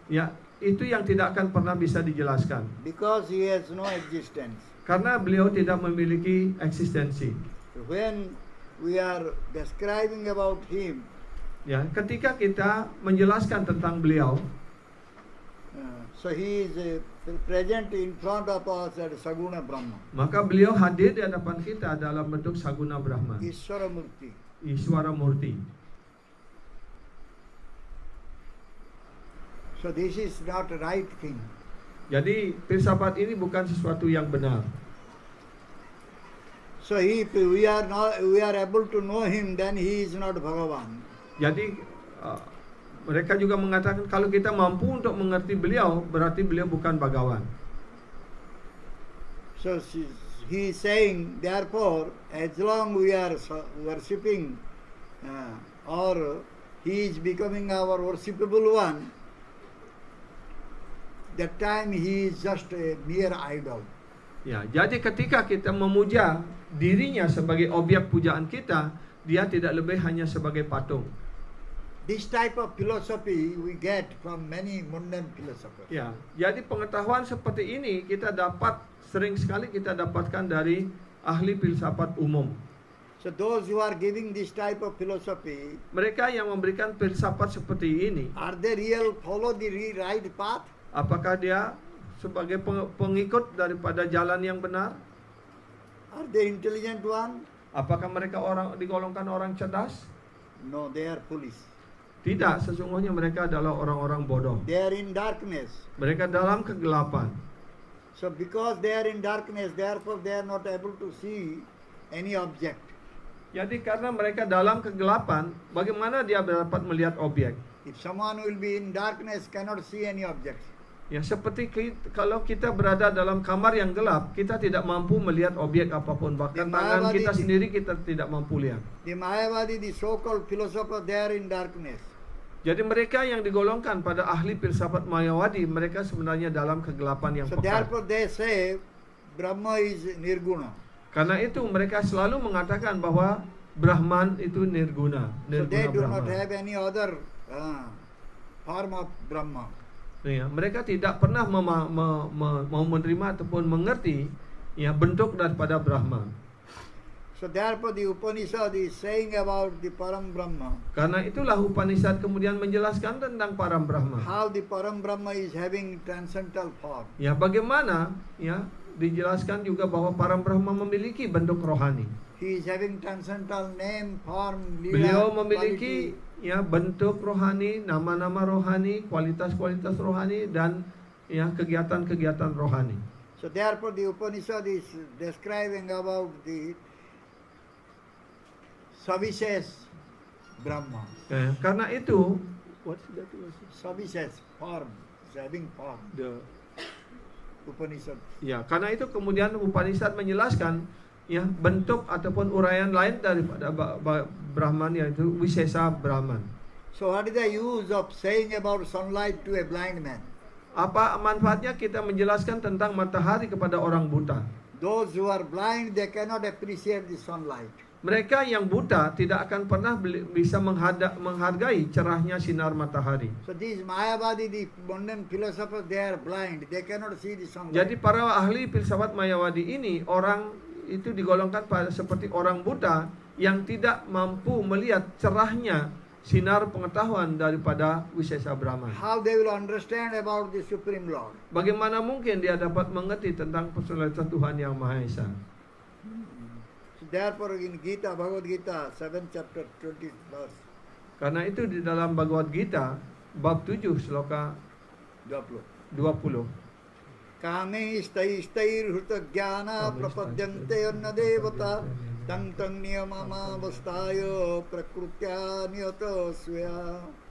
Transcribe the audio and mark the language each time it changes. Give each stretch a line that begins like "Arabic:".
Indonesian: ya, itu yang tidak akan pernah bisa dijelaskan
English: because he has no existence.
Indonesian: karena beliau tidak memiliki eksistensi.
English: So when we are describing about him,
Indonesian: Ya, ketika kita menjelaskan tentang beliau,
English: so he is present in front of us as Saguna Brahma,
Indonesian: maka beliau hadir di hadapan kita dalam bentuk Saguna Brahman,
English: Ishvara Murti.
Indonesian: Iswara Murti.
English: So this is not a right thing.
Indonesian: Jadi filsafat ini bukan sesuatu yang benar.
English: So if we are able to know him, then he is not Bhagavan.
Indonesian: Jadi mereka juga mengatakan kalau kita mampu untuk mengerti beliau, berarti beliau bukan Bhagawan.
English: So he is saying, therefore, as long we are worshipping or he is becoming our worshipable one, that time he is just a mere idol.
Indonesian: Ya, jadi ketika kita memuja dirinya sebagai objek pujaan kita, dia tidak lebih hanya sebagai patung.
English: This type of philosophy we get from many mundane philosophers.
Indonesian: Ya, jadi pengetahuan seperti ini sering sekali kita dapatkan dari ahli filsafat umum.
English: So those who are giving this type of philosophy,
Indonesian: Mereka yang memberikan filsafat seperti ini,
English: are they real follow the right path?
Indonesian: apakah dia sebagai pengikut daripada jalan yang benar?
English: Are they intelligent one?
Indonesian: Apakah mereka digolongkan orang cerdas?
English: No, they are foolish.
Indonesian: Tidak, sesungguhnya mereka adalah orang-orang bodoh.
English: They are in darkness.
Indonesian: Mereka dalam kegelapan.
English: So because they are in darkness, therefore they are not able to see any object.
Indonesian: Jadi karena mereka dalam kegelapan, bagaimana dia dapat melihat objek?
English: If someone will be in darkness, cannot see any object.
Indonesian: Ya, seperti kalau kita berada dalam kamar yang gelap, kita tidak mampu melihat objek apapun. Bahkan tangan kita sendiri kita tidak mampu lihat.
English: The Mayavadi, the so-called philosopher, they are in darkness.
Indonesian: Jadi mereka yang digolongkan pada ahli filsafat Mayawadi, mereka sebenarnya dalam kegelapan yang
English: So
Indonesian: pekat.
English: therefore they say Brahma is nirguna.
Indonesian: Karena itu mereka selalu mengatakan bahwa Brahman itu nirguna.
English: So they do
Indonesian: Brahman.
English: not have any other form of Brahma.
Indonesian: Ya, mereka tidak pernah mau menerima ataupun mengerti bentuk daripada Brahman.
English: So therefore the Upanishad is saying about the Param Brahma.
Indonesian: Karena itulah Upanishad kemudian menjelaskan tentang Param Brahma.
English: How the Param Brahma is having transcendental form.
Indonesian: Ya, bagaimana dijelaskan juga bahwa para Brahma memiliki bentuk rohani.
English: He is having transcendental name, form,
Indonesian: Beliau
English: lila,
Indonesian: memiliki ya bentuk rohani, nama-nama rohani, kualitas-kualitas rohani, dan ya kegiatan-kegiatan rohani.
English: So therefore the Upanishad is describing about the Savishes Brahma.
Indonesian: Karena itu,
English: what is that? Savishes, form, is having form. Upanishad.
Indonesian: Ya, karena itu kemudian Upanishad menjelaskan ya bentuk ataupun uraian lain daripada Brahman, yaitu Wisesa Brahman.
English: So what is the use of saying about sunlight to a blind man?
Indonesian: Apa manfaatnya kita menjelaskan tentang matahari kepada orang buta?
English: Those who are blind, they cannot appreciate the sunlight.
Indonesian: Mereka yang buta tidak akan pernah bisa menghargai cerahnya sinar matahari.
English: So these Mayavadi, the modern philosophers, they are blind. They cannot see the sunlight.
Indonesian: Jadi para ahli filsafat Mayawadi ini, orang itu digolongkan seperti orang buta yang tidak mampu melihat cerahnya sinar pengetahuan daripada Wisesa Brahman.
English: How they will understand about the Supreme Lord?
Indonesian: Bagaimana mungkin dia dapat mengerti tentang personalitas Tuhan yang Maha Esa?
English: So therefore in Gita, Bhagavad Gita, 7th chapter, 20th verse,
Indonesian: Karena itu di dalam Bhagavad Gita bab 7 sloka 20.
Sanskrit: Kame istai hruta jnana prapadyante anna devata tang tang niyamama vastaya prakrutya niyata swaya.